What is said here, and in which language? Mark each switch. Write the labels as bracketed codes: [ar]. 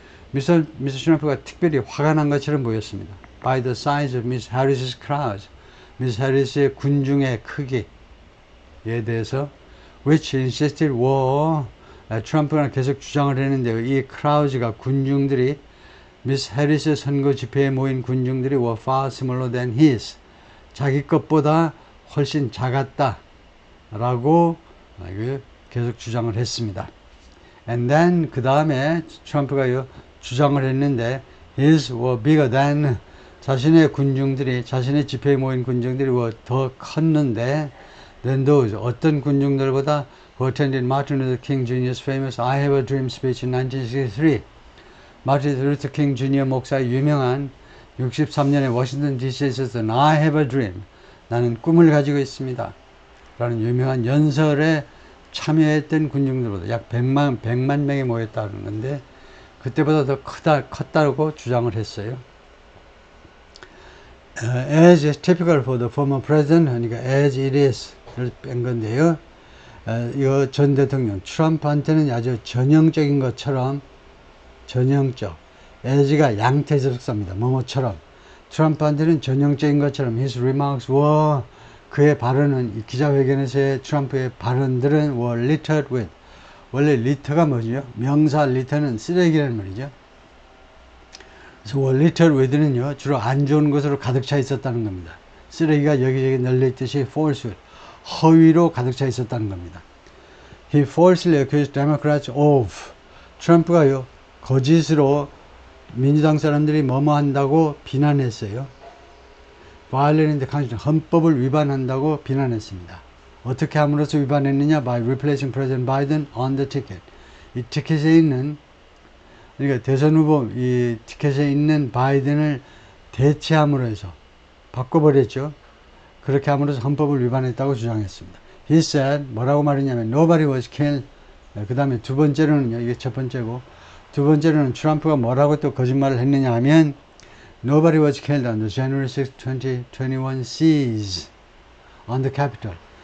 [ko] 미스터 트럼프가 특별히 화가 난 것처럼 보였습니다. [en] By the size of Miss Harris's crowd, [ko] 미스 해리스의 군중의 크기에 대해서 [en] which insisted [ko] 트럼프가 계속 주장을 했는데요. 이 크라우즈가 군중들이 미스 해리스 선거 집회에 모인 군중들이 [en] were far smaller than his. [ko] 자기 것보다 훨씬 작았다 라고 계속 주장을 했습니다. [en] And then [ko] 그 다음에 트럼프가 주장을 했는데 [en] his were bigger than [ko] 자신의 군중들이 자신의 집회에 모인 군중들이 더 컸는데 [en] than those [ko] 어떤 군중들보다 [en] who attended Martin Luther King Jr.'s famous I Have a Dream speech in 1963. [ko] 마틴 루터 킹 주니어 목사의 유명한 63년에 워싱턴 DC에 있었던 I Have a Dream, 나는 꿈을 가지고 있습니다 라는 유명한 연설에 참여했던 군중들보다 약 100만 명이 모였다는 건데 그때보다 더 컸다고 주장을 했어요. [en] As is typical for the former president, [ko] 그러니까 [en] as it is를 [ko] 뺀 건데요. 이 전 대통령 트럼프한테는 아주 전형적인 것처럼 전형적, as가 양태접속사입니다. 뭐뭐처럼. 트럼프한테는 전형적인 것처럼 [en] his remarks were, [ko] 그의 발언은, 기자회견에서의 트럼프의 발언들은 [en] were littered with, [ko] 원래 litter가 뭐죠? 명사 litter는 쓰레기라는 말이죠. 그래서 [en] were littered with [ko] 는요, 주로 안 좋은 것으로 가득 차 있었다는 겁니다. 쓰레기가 여기저기 널려있듯이 [en] false with, [ko] 허위로 가득 차 있었다는 겁니다. [en] He falsely accused Democrats of, [ko] 트럼프가요, 거짓으로 민주당 사람들이 뭐뭐 한다고 비난했어요. [en] violating the Constitution, [ko] 헌법을 위반한다고 비난했습니다. 어떻게 함으로써 위반했느냐? [en] By replacing President Biden on the ticket. [ko] 이 티켓에 있는, 그러니까 대선 후보 이 티켓에 있는 바이든을 대체함으로 해서 바꿔버렸죠. 그렇게 함으로써 헌법을 위반했다고 주장했습니다. [en] He said, [ko] 뭐라고 말했냐면 [en] nobody was killed. [ko] 그 다음에 두 번째로는요, 이게 첫 번째고, 두 번째로는 트럼프가 뭐라고 또 거짓말을 했느냐 하면 [en] nobody was killed on the January 6, 2021 siege on the Capitol.